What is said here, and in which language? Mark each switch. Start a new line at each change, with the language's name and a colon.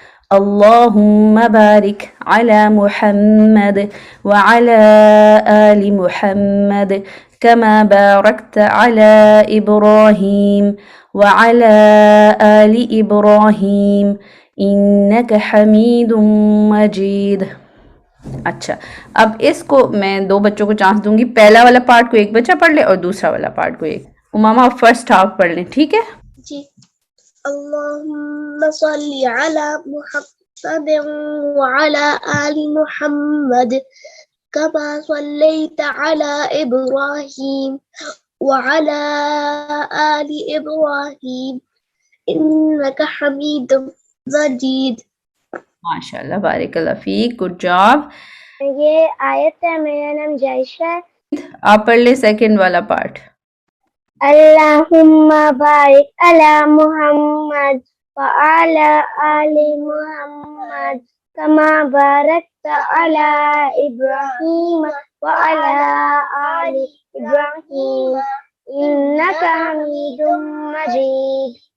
Arabic: اللهم بارك على محمد وعلى آل محمد كما باركت على إبراهيم وعلى آل إبراهيم إنك حميد مجيد.
Urdu: اچھا، اب اس کو میں دو بچوں کو چانس دوں گی، پہلا والا پارٹ کو ایک بچہ پڑھ لے اور دوسرا والا پارٹ کو ایک. امامہ فرسٹ ہاف پڑھ لیں، ٹھیک ہے؟ جی.
Arabic: اللهم صل على محمد وعلى آل محمد كما صليت على إبراهيم وعلى آل إبراهيم إنك حميد مجيد.
Urdu: ماشاء اللہ، بارک اللہ فیک،
English: Good job.
Urdu: یہ آیت ہے. میرا نام جائشہ ہے. آپ پڑھ لیں سیکنڈ والا پارٹ.
Arabic: اللہم بارک علی محمد وعلی آل محمد کما بارکت علی ابراہیم وعلی آل ابراہیم انک حمید مجید.